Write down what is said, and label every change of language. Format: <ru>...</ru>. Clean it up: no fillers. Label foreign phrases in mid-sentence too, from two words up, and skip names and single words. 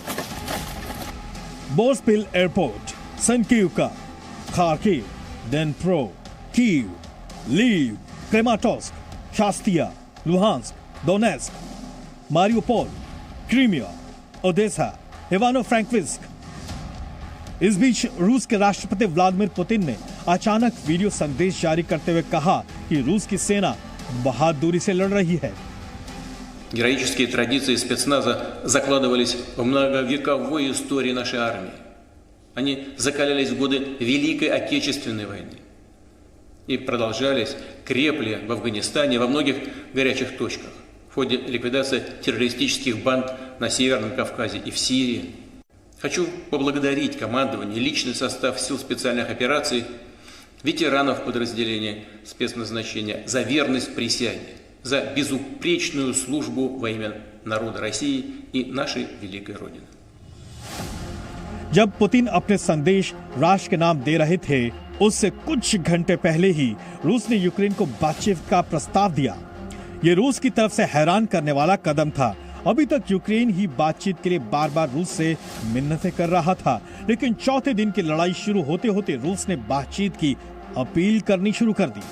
<hi>बोस्पिल एयरपोर्ट, सनकीवका, खार्किव, डेनप्रो, कीव, लीव, क्रेमाटोस्क, शास्तिया, लुहांस्क, दोनेस्क, मारियोपोल, क्रीमिया, ओडेसा, इवानो-फ्रैंकोविस्क। इस बीच रूस के राष्ट्रपति व्लादिमीर पुतिन ने अचानक वीडियो संदेश जारी करते हुए कहा कि रूस की सेना बहादुरी से लड़ रही है।</hi> <ru>Героические традиции спецназа закладывались в многовековой истории нашей армии. Они закалялись в годы Великой Отечественной войны и продолжались, крепли в Афганистане, во многих горячих точках в ходе ликвидации террористических банд на Северном Кавказе и в Сирии. Хочу поблагодарить командование, личный состав сил специальных операций, ветеранов подразделения спецназначения за верность присяге, за безупречную службу во имя народа России и нашей великой Родины.</ru> <hi>जब पुतिन अपने संदेश राष्ट्र के नाम दे रहे थे, उससे कुछ घंटे पहले ही रूस ने यूक्रेन को बातचीत का प्रस्ताव दिया। ये रूस की तरफ से हैरान करने वाला कदम था। अभी तक यूक्रेन ही बातचीत के लिए बार बार रूस से मिन्नतें कर रहा था, लेकिन चौथे दिन की लड़ाई शुरू होते होते रूस ने बातचीत की अपील करनी शुरू कर दी।</hi>